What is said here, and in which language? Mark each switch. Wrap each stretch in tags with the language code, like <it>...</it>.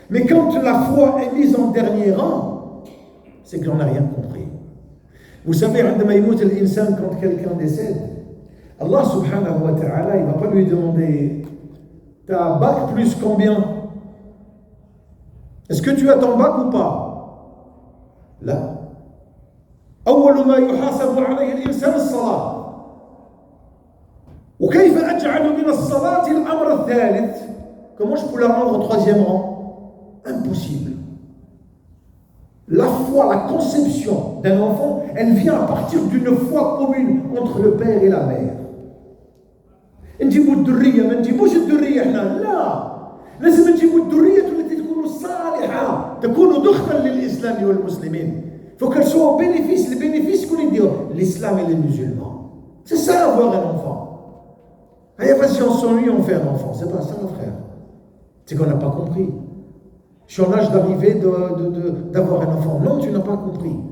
<fr>Mais quand la foi est mise en dernier rang, c'est que l'on n'a rien compris. Vous savez, quand quelqu'un décède, Allah subhanahu wa ta'ala, il ne va pas lui demander t'as bac plus combien? Est-ce que tu as ton bac ou pas? Là.</fr> <ar>أول ما يحاسب عليه الإنسان الصلاة. وكيف أجعل من الصلاة الأمر الثالث?</ar> <fr>Comment je peux la rendre au troisième rang? Impossible. La foi, la conception d'un enfant, elle vient à partir d'une foi commune entre le père et la mère.</fr> <ar>نجيبوا الذرية ما نجيبوش الذرية احنا لا لازم نجيبوا الذرية التي تكون صالحة تكون دخلا للإسلام والمسلمين.</ar> <fr>Il faut qu'elle soit au bénéfice, les bénéfices qu'on dit l'islam et les musulmans. C'est ça avoir un enfant. Vas-y, on s'ennuie, on fait un enfant. C'est pas ça, mon frère. C'est qu'on n'a pas compris. Je suis en âge d'arriver d'avoir un enfant. Non, tu n'as pas compris.</fr>